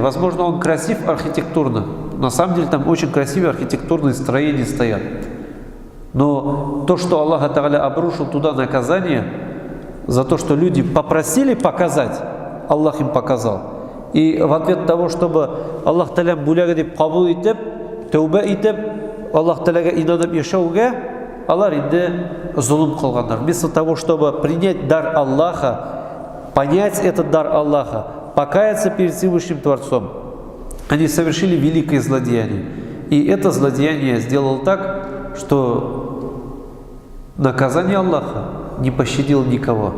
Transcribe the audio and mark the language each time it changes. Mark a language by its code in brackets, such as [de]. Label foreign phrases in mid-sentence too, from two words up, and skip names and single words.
[ru] Возможно, он красив архитектурно. На самом деле там очень красивые архитектурные строения стоят. Но то, что Аллах Тааля обрушил туда наказание за то, что люди попросили показать, Аллах им показал. И в ответ того, чтобы [tt] Аллах Тааля буляга деп кабул итеп, тәубә итеп, Аллах Тааляга инанып яшәүгә, алар инде зулум кылганнар. [ru] Вместо того, чтобы принять дар Аллаха, понять этот дар Аллаха, покаяться перед Всевышним Творцом, они совершили великое злодеяние. И это злодеяние сделало так, что наказание Аллаха не пощадило никого.